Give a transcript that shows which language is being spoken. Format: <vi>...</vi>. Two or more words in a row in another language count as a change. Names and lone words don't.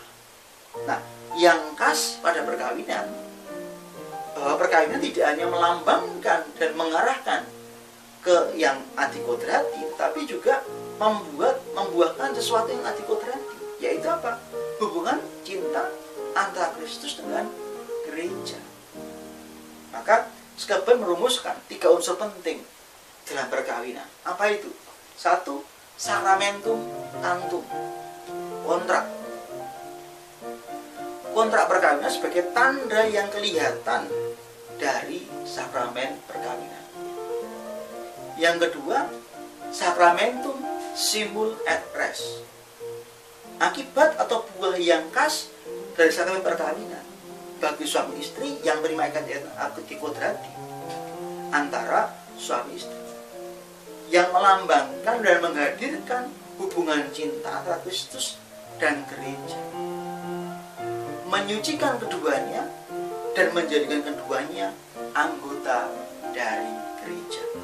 <id>Nah, yang khas pada perkawinan, bahwa perkawinan tidak hanya melambangkan dan mengarahkan ke yang adikodrati, tapi juga membuahkan sesuatu yang adikodrati, yaitu apa? Hubungan cinta antara Kristus dengan gereja. Maka Scheben merumuskan 3 unsur penting dalam perkawinan. Apa itu? 1.</id> <la>Sacramentum tantum,</la> <id>kontrak. Kontrak perkawinan sebagai tanda yang kelihatan dari sakramen perkawinan. Yang kedua,</id> <la>sacramentum simul et res,</la> <id>akibat atau buah yang khas dari sakramen perkawinan, bagi suami istri yang menerima ikatan akad dikodrati antara suami istri, yang melambangkan dan menghadirkan hubungan cinta antara Kristus dan gereja, menyucikan keduanya dan menjadikan keduanya anggota dari gereja.</id>